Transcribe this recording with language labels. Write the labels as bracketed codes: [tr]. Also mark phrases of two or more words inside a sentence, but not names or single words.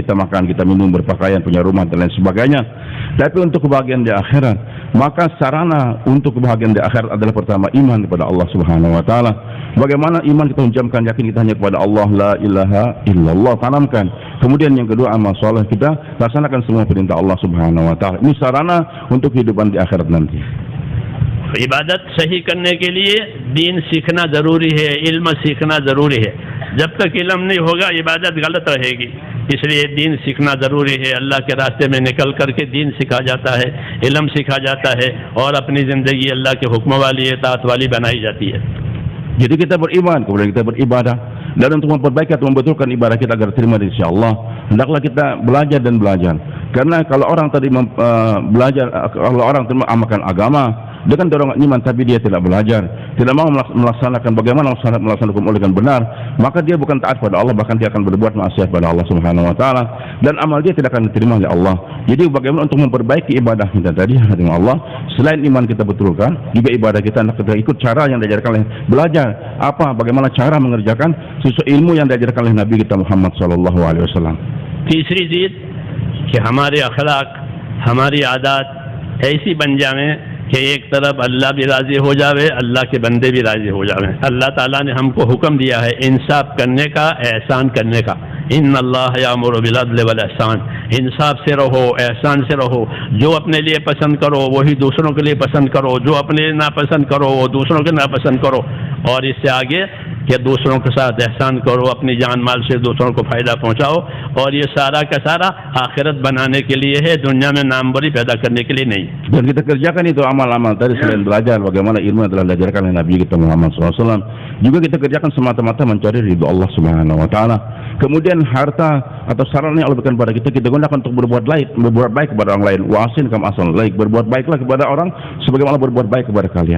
[id] Kita makan, kita minum, berpakaian, punya rumah dan lain sebagainya. Tapi untuk kebahagiaan di akhirat, maka sarana untuk kebahagiaan di akhirat adalah pertama iman kepada Allah [ar] Subhanahu wa taala. [id] Bagaimana iman kita menjamkan yakin kita hanya kepada Allah, [ar] la ilaha illallah, [id] tanamkan. Kemudian yang kedua amal soleh, kita laksanakan semua perintah Allah [ar] Subhanahu wa taala. [id] Ini sarana untuk kehidupan di akhirat nanti. [hi] इबादत सही करने के लिए दीन सीखना ज़रूरी है, इल्म सीखना ज़रूरी है। जब तक इल्म नहीं होगा इबादत गलत रहेगी, इसलिए दीन सीखना ज़रूरी है। अल्लाह के रास्ते में निकल करके दीन सीखा जाता है, इल्म सीखा जाता है और अपनी ज़िंदगी अल्लाह के हुक्म वाली, इताअत वाली बनाई जाती है। [id] Jadi kita beriman, kemudian kita beribadah, dan untuk memperbaiki atau membetulkan ibadah kita agar terima dari Allah, hendaklah kita belajar dan belajar. Karena kalau orang tadi belajar, kalau orang mengamalkan agama dengan dorongan iman, tapi dia tidak belajar, tidak mau melaksanakan bagaimana melaksanakan hukum dengan benar, maka dia bukan taat pada Allah, bahkan dia akan berbuat maksiat pada Allah [ar] Subhanahu wa taala, [id] dan amal dia tidak akan diterima oleh Allah. Jadi bagaimana untuk memperbaiki ibadah kita tadi dengan Allah, selain iman kita betulkan, juga ibadah kita kita ikut cara yang diajarkan oleh belajar bagaimana cara mengerjakan sesuai ilmu yang diajarkan oleh Nabi kita Muhammad [ar] sallallahu alaihi wasallam. [hi] तीसरी चीज़ कि हमारे अखलाक, हमारी आदत ऐसी बन जाए कि एक तरफ अल्लाह भी राज़ी हो जावे, अल्लाह के बंदे भी राज़ी हो जावे। अल्लाह ताला ने हमको हुक्म दिया है इंसाफ करने का, एहसान करने का। [ar] إن الله يأمر بالعدل والإحسان, [hi] इंसाफ से रहो, एहसान से रहो। जो अपने लिए पसंद करो वही दूसरों के लिए पसंद करो, जो अपने लिए नापसंद करो वो दूसरों के नापसंद करो, और इससे आगे कि दूसरों के साथ एहसान करो, अपनी जान माल से दूसरों को फ़ायदा पहुँचाओ, और ये सारा का सारा आखिरत बनाने के लिए है, दुनिया में नामवरी पैदा करने के लिए नहीं। [id] Dan kita kerjakan itu amal-amal tadi selain belajar bagaimana ilmu yang telah diajarkan oleh Nabi kita Muhammad SAW, juga kita kerjakan semata-mata mencari ridho Allah [ar] Subhanahu wa taala. [id] Kemudian harta atau sarana yang Allah berikan kepada kita gunakan untuk berbuat baik kepada orang lain. [ar] Wasin kam asal laik, [id] berbuat baiklah kepada orang sebagaimana berbuat baik kepada kalian.